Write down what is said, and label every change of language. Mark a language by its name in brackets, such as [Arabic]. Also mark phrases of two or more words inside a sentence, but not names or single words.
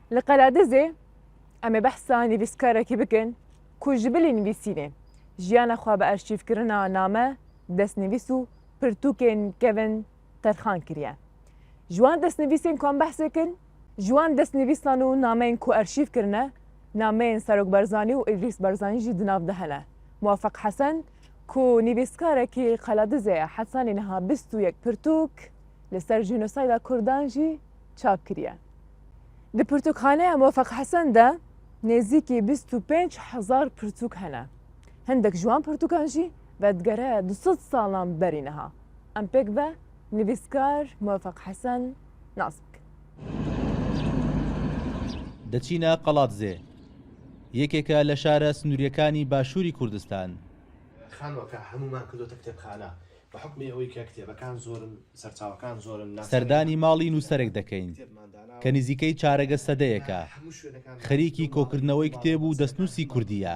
[Kurdish] لقلادزه ئەمێ بەحسا نویسکارێکی بکەن کو ji bilî nivîsînê jiyana xwe bi erşîvkirina name, destnivîs û pirtûkên kevin terxan kiriye. Ji wan destnivîsên ku em behsê kirin, ji wan destnivîsan û nameyên ku erşîv kirine, nameyên Serok Barzanî û İdrîs Barzanî jî di nav de hene. Muwafeq Hesen ku nivîskarekî Qeladizê ye Hesanê niha 21 pirtûk li ser jînosayda Kurdan jî çap kiriye. Di pirtûkxaneya Muwafeq Hesen de nêzîkî 25,000 pirtûk hene. Hindek ji wan pirtûkan jî vedgere 200 salan berî niha. Em pêk ve nivîskar Muwafeq Hesen nas bikin. [Central Kurdish] دەچینە قەڵاتزێ یەکێکە لە شارە سنووریەکانی باشووری کوردستان. خانوەکە هەمومان کردوتە کتێبخانە بە حکمی ئەوەی کە کتێبەکان زۆرن سەرچاوەکان زۆرن سەردانی ماڵی نووسەرێک دەکەین کە نزیکەی چارەگە سەدەیەکە خەریکی کۆکردنەوەی کتێب و دەستنووسی کوردیە.